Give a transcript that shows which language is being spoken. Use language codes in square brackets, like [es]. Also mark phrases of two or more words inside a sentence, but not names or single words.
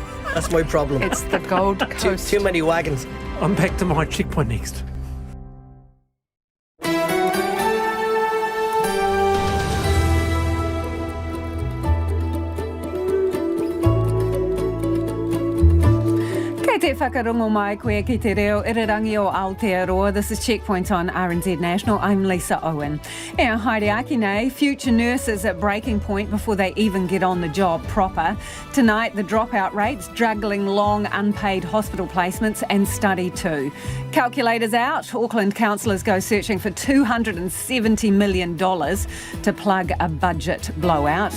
[en] That's my problem. It's the Gold Coast. Too many wagons. I'm back to my checkpoint next. [mi] Te whakarongo mai koe ki te reo irirangi o Aotearoa. [en] This is Checkpoint on RNZ National. I'm Lisa Owen. [mi] E haere aki nei, [en] future nurses at breaking point before they even get on the job proper. Tonight, the dropout rates, juggling long unpaid hospital placements and study too. Calculators out, Auckland councillors go searching for $270 million to plug a budget blowout.